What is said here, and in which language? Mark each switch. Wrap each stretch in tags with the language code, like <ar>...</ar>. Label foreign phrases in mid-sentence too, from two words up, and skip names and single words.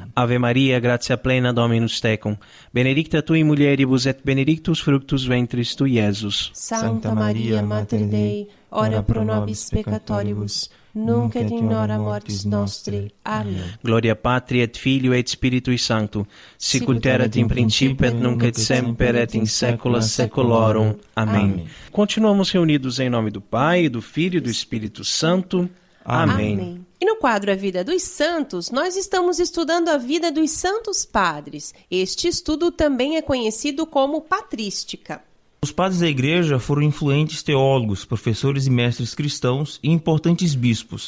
<la>Ave Maria, gratia plena Dominus tecum, benedicta tui mulieribus et benedictus fructus ventris tui, Iesus. Santa Maria, Mater Dei, ora pro nobis peccatoribus, nunc et in hora mortis nostri.</la> <pt>Amém.</pt> <la>Gloria Patri et Filio et Spiritui Sancto, sicut erat in principio et nunc et semper et in saecula saeculorum.</la> <pt>Amém. Continuamos reunidos em nome do Pai, do Filho e do Espírito Santo. Amém. E no quadro A Vida dos Santos, nós estamos estudando a vida dos santos padres. Este estudo também é conhecido como patrística. Os padres da igreja foram influentes teólogos, professores e mestres cristãos e importantes bispos.</pt>